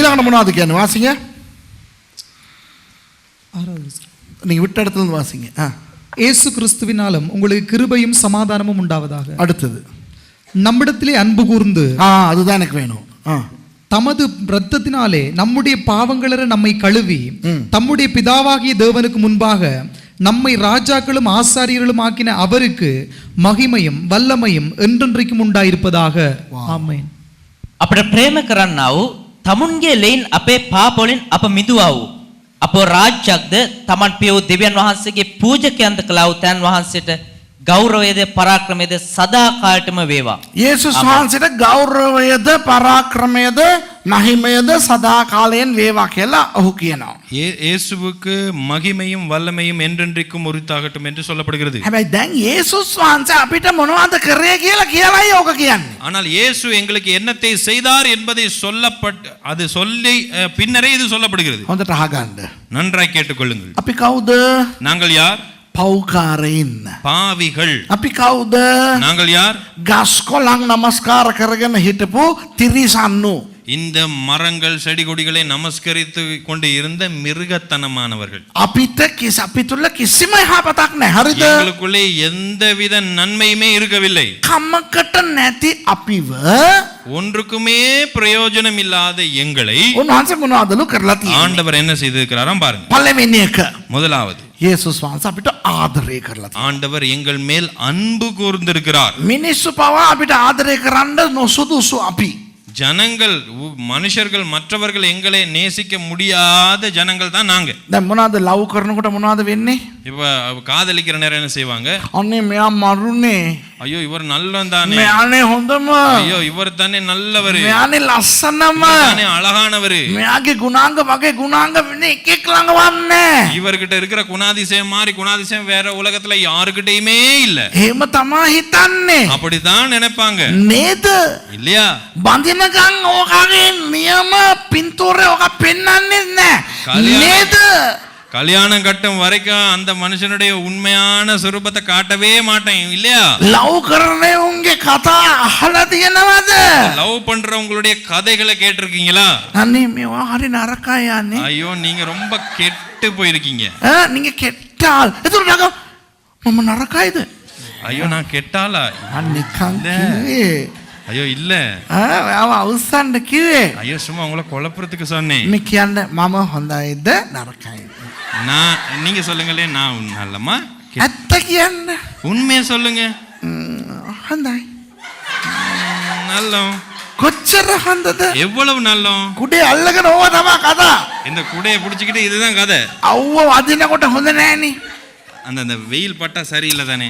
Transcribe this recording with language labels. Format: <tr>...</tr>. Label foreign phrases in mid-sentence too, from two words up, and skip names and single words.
<si>ඊළඟට මොනවද කියන්නේ වාසිங்க?</si> <ta>நீங்க விட்ட இடத்துல இருந்து வாசிங்க. இயேசு கிறிஸ்துவினாலும் உங்களுக்கு கிருபையும் சமாதானமும் உண்டாவதாக. அடுத்தது நம்மிடத்திலே அன்பு கூர்ந்து அதுதான் எனக்கு வேணும். தமது இரத்தத்தினாலே நம்முடைய பாவங்களற நம்மை கழுவி தம்முடைய பிதாவாகிய தேவனுக்கு முன்பாக நம்மை ராஜாக்களும் ஆசாரியர்களும் ஆக்கின அவருக்கு மகிமையும் வல்லமையும் என்றென்றைக்கும் உண்டாயிருப்பதாக. ஆமென்.</ta> <si>අපට ප්‍රේම කරන්නා වූ තමුන්ගේ ලෙයින් අපේ පාප වලින් අප මිදුවා වූ අපෝ රාජ්‍යයක්ද තමන් පිය වූ දෙවියන් වහන්සේගේ පූජකයන්ද කළා වූ තැන් වහන්සේට ගෞරවයද පරාක්‍රමයද සදා කාලටම වේවා. යේසුස් වහන්සේට ගෞරවයද පරාක්‍රමයද මහිමයද සදා කාලයෙන් වේවා කියලා ඔහු කියනවා.</si> <ta>இயேசுவுக்கு மகிமையும் வல்லமையும் என்றென்றைக்கும் உரித்தாகட்டும் என்று சொல்லப்படுகிறது.</ta> <si>හැබැයි දැන් යේසුස් වහන්සේ අපිට මොනවද කරේ කියලායි ඕක කියන්නේ.</si> <ta>ஆனால் இயேசு எங்களுக்கு என்னத்தை செய்தார் என்பதை அது சொல்லி பின்னரே இது சொல்லப்படுகிறது.</ta> <si>හොඳට අහගන්න.</si> <ta>நன்றாய் கேட்டுக்கொள்ளுங்கள்.</ta> <si>අපි කවුද?</si> <ta>நாங்கள் யார்?</ta> <si>පව්කාරයින්.</si> <ta>பாவிகள்.</ta> <si>අපි කවුද?</si> <ta>நாங்கள் யார்?</ta> <si>ගස්කොලන් නමස්කාර කරගෙන හිටපු තිරිසන්නු.</si> <ta>இந்த மரங்கள் செடி கொடிகளை நமஸ்கரித்து கொண்டு இருந்த மிருகத்தனமானவர்கள்.</ta> <si>අපි තුල කිසිම යහපතක් නැහැ. හරිද?</si> <ta>எங்களுக்குள்ளே எந்தவித நன்மையுமே இருக்கவில்லை.</ta> <si>කමකට නැති අපිව</si> <ta>ஒன்றுக்குமே பிரயோஜனம் இல்லாத எங்களை</ta> <si>උන්වහන්සේ මොනවදලු කරලා තියෙන්නේ?</si> <ta>ஆண்டவர் என்ன செய்திருக்கிறாராம் பாருங்க.</ta> <si>පළවෙනි එක</si> <ta>முதலாவது</ta> <si>යේසුස් වහන්සේ අපිට ආදරය කරලා තියෙනවා.</si> <ta>ஆண்டவர் எங்கள் மேல் அன்பு கூர்ந்திருக்கிறார்.</ta> <si>මිනිස්සු පවා අපිට ආදරය කරන්න නොසුදුසු අපි.</si> <ta>ஜனங்கள் மனுஷர்கள் மற்றவர்கள் எங்களை நேசிக்க முடியாத ஜனங்கள் தான் நாங்க.</ta> <si>දැන් මොනවද ලව් කරනකොට මොනවද වෙන්නේ?</si> <ta>இப்ப காதலிக்கிற நேரம் என்ன செய்வாங்க?</ta> <si>අනේ මෙයා මරුනේ.</si> <ta>ஐயோ இவர் நல்லவன் தானே.</ta> <si>මෙයානේ හොඳම.</si> <ta>ஐயோ இவர் தானே நல்லவர்.</ta> <si>මෙයානේ ලස්සනම.</si> <ta>தானே அழகானவர்.</ta> <si>මෙයාගේ ගුණාංග වගේ ගුණාංග වෙන්නේ එක ළඟ වන්නේ.</si> <ta>இவர்கிட்ட இருக்கிற குணாதிசயம் மாதிரி குணாதிசயம் வேற உலகத்துல யாருக்கிட்டயுமே இல்ல.</ta> <si>එහෙම තමයි හිතන්නේ.</si> <ta>அப்படிதான் நினைப்பாங்க.</ta> <si>නේද?</si> <ta>இல்லையா?</ta> <si>බඳිනකන් ඕකගේ නියම පින්තූරේ ඕක පෙන්වන්නේ නැහැ. නේද?</si> <ta>கல்யாணம் கட்டும் வரைக்கும் அந்த மனுஷனுடைய உண்மையான சுரூபத்தை காட்டவே மாட்டேன். இல்லையா?</ta> <si>லவ் කරන්නේ උන්ගේ කතා අහලා තියෙනවද?</si> <ta>லவ் பண்றவங்களுடைய கதைகளை கேட்டிருக்கீங்களா?</ta> <si>අනේ මේවා හරි නරකයි යන්නේ.</si> <ta>ஐயோ நீங்க ரொம்ப கெட்டு போயிருக்கீங்க. நீங்க கெட்டால்</ta> <si>එතකොට මම නරකයිද?</si> <ta>ஐயோ நான் கெட்டாளா?</ta> <si>නිකන් කිව්වේ.</si> <ta>ஐயோ இல்ல.</ta> <si>ඔයාව අවුස්සන්න කිව්වේ.</si> <ta>ஐயோ சும்மா உங்களை குழப்பறதுக்கு சொன்னேன்.</ta> <si>මේ කියන්නේ මම හොඳයිද නරකයිද?</si> <ta>நீங்க சொல்லுங்களே. நான் நல்லமா?</ta> <si>ඇත්ත කියන්න.</si> <ta>உண்மையை சொல்லுங்க.</ta> <si>හොඳයි.</si> <ta>நல்லம்.</ta> <si>කොච්චර හොඳද?</si> <ta>எவ்வளவு நல்லம்.</ta> <si>කුඩේ අල්ලගෙන ඕවා තමයි කතා.</si> <ta>இந்த குடையை பிடிச்சிக்கிட்டு இதுதான் கதை.</ta> <si>අවුව වදිනකොට හොඳ නෑනේ.</si> <ta>அந்த வெயில் பட்டா சரியில்லை தானே.</ta>